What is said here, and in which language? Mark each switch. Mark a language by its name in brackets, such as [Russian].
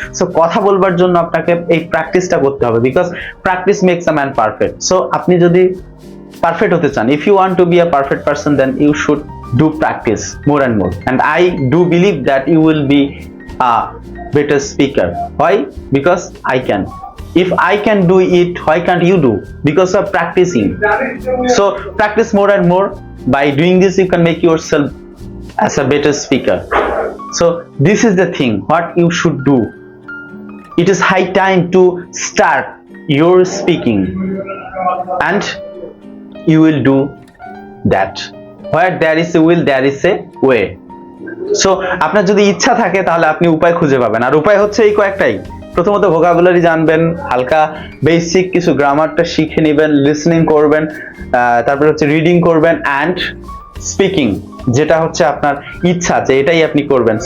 [Bangla] So কথা বলবার জন্য আপনাকে এই প্র্যাকটিসটা করতে হবে, [English] Because practice makes a man perfect. [Bangla] So আপনি যদি পারফেক্ট হতে চান, [English] If you want to be a perfect person, then you should do practice more and more, and I do believe that you will be a better speaker. Why? Because I can. If I can do it, why can't you do? Because of practicing. So practice more and more. By doing this, you can make yourself as a better speaker. So this is the thing what you should do. It is high time to start your speaking, and you will do that. Where there is a will, there is a way. [Bangla] So আপনার যদি ইচ্ছা থাকে তাহলে আপনি উপায় খুঁজে পাবেন, আর উপায় হচ্ছে এই কয়েকটাই। প্রথমত ভোকাবুলারি জানবেন, হালকা বেসিক কিছু গ্রামারটা শিখে নেবেন, লিসনিং করবেন, তারপরে হচ্ছে রিডিং করবেন, অ্যান্ড স্পিকিং, যেটা হচ্ছে আপনার ইচ্ছা যে এটাই আপনি করবেন।